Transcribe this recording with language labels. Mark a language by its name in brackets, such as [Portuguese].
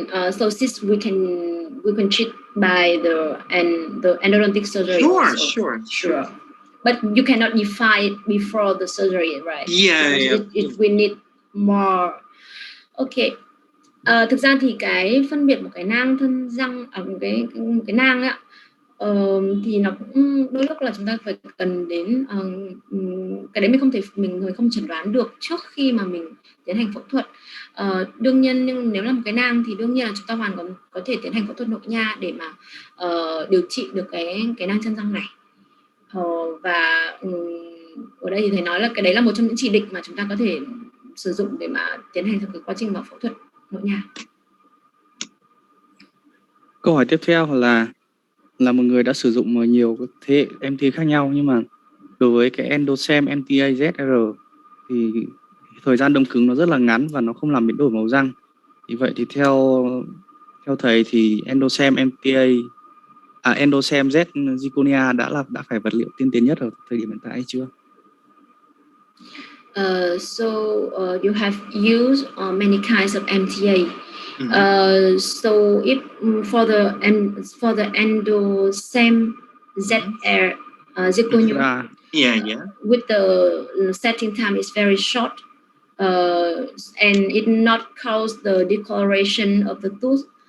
[English] So cyst we can treat by the endodontic surgery. Sure. But you cannot define it before the surgery, right? Yeah. We need more. Okay. [Vietnamese] Thực ra thì cái phân biệt một cái nang thân răng ở cái nang ấy, thì nó cũng đôi lúc là chúng ta phải cần đến cái đấy mình không chẩn đoán được trước khi mà mình tiến hành phẫu thuật. Đương nhiên nhưng nếu là một cái nang thì đương nhiên là chúng ta hoàn toàn có thể tiến hành phẫu thuật nội nha để mà điều trị được cái nang chân răng này. Và ở đây thì thầy nói là cái đấy là một trong những chỉ định mà chúng ta có thể sử dụng để mà tiến hành cái quá trình mà phẫu thuật nội nha. Câu hỏi tiếp theo là một người đã sử dụng nhiều thế hệ MT khác nhau, nhưng mà đối với cái Endosem MTA ZR thì thời gian đông cứng nó rất là ngắn và nó không làm biến đổi màu răng. Thì vậy thì theo thầy thì Endosem Z Zirconia đã phải vật liệu tiên tiến nhất ở thời điểm hiện tại hay chưa? [English] So you have used many kinds of MTA. So if for the Endosem ZR Zirconia, Yeah, yeah. With the setting time is very short, and it not cause the discoloration of the tooth.